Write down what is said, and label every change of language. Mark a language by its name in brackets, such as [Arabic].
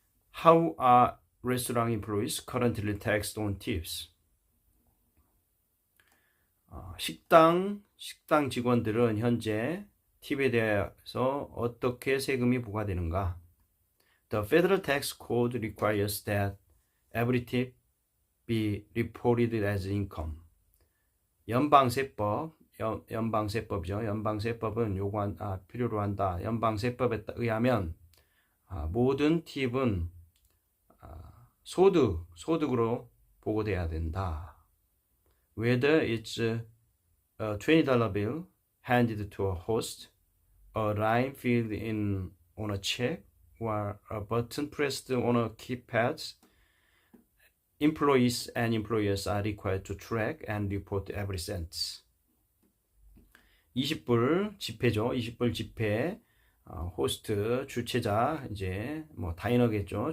[English] How are restaurant employees currently taxed on tips? [Korean] 식당 직원들은 현재 팁에 대해서 어떻게 세금이 부과되는가? [English] The federal tax code requires that every tip be reported as income. [Korean] 연방세법이죠. 연방세법은 필요로 한다. 연방세법에 의하면 모든 팁은 소득으로 보고돼야 된다. [English] Whether it's a $20 bill handed to a host, a line filled in on a check, or a button pressed on a keypad, employees and employers are required to track and report every cent. [Korean] 20불 지폐죠. 20불 지폐 호스트 주최자 이제 다이너겠죠.